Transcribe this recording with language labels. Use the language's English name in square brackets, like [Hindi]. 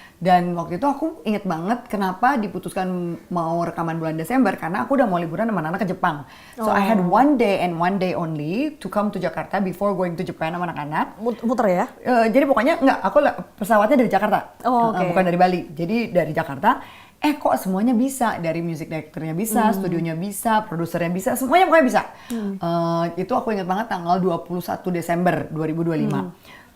[Indonesian] Dan waktu itu aku inget banget kenapa diputuskan mau rekaman bulan Desember, karena aku udah mau liburan sama anak-anak ke Jepang. [English] So I had 1 day and 1 day only to come to Jakarta before going to Japan [Indonesian] sama anak-anak. Muter ya? Jadi pokoknya aku pesawatnya dari Jakarta, Oke. bukan dari Bali. Jadi dari Jakarta, kok semuanya bisa, dari music directornya bisa, studionya bisa, produsernya bisa, semuanya pokoknya bisa. Itu aku ingat banget tanggal 21 Desember 2025.